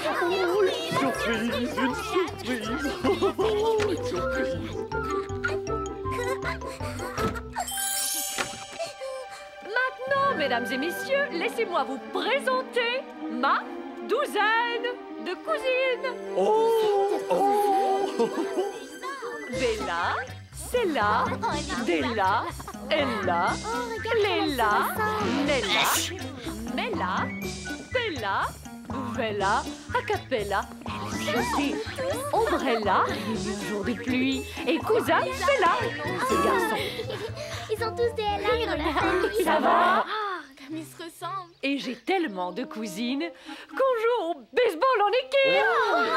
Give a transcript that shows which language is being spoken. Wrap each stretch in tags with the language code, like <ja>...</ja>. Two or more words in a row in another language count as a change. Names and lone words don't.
<fr>Surprise, une surprise. Une surprise. Maintenant, mesdames et messieurs, laissez-moi vous présenter ma douzaine de cousines. Oh. Oh. Bella, Cella, Della, Ella, Léla, Nella, Mella, Bella, Bella, Acapella, José, Ombrella, un jour de pluie, et cousin Bella, ce garçon. Ils ont tous des LA dans la famille. Ça va? Comme ils se ressemblent. Et j'ai tellement de cousines qu'on joue au baseball en équipe.</fr>